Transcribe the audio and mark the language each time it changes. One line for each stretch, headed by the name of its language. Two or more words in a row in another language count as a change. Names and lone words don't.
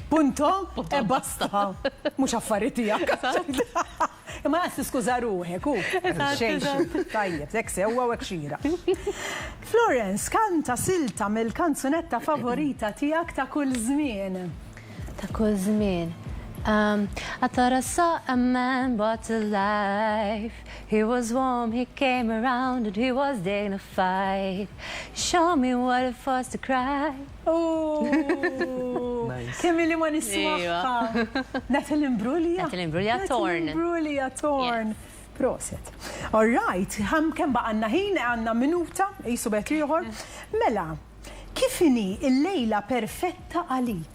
Italian: Punto? Basta.
Maltese: Mhux affarijiet tiegħek. Imma qas tiskuża ruħek hu. Tajjeb, hekk sewwa u hekk xira. Florence, kanta silta mill-kanzunetta favorita tiegħek ta' kull żmien. Ta' kull żmien.
English: I thought I saw a man brought to life. He was warm, he came around and he was dignified. Show me what it was to cry.
Maltese: Kemm li ma nismaħħa. Natalie Imbruglia. Natalie Imbruglia Torn. Natalie Imbruglia Torn. Proset.
English: All right,
Maltese: kemm baqanna ħin għandna minuta, qisu bet ieħor. Mela, kif inhi l-lejla perfetta għalik?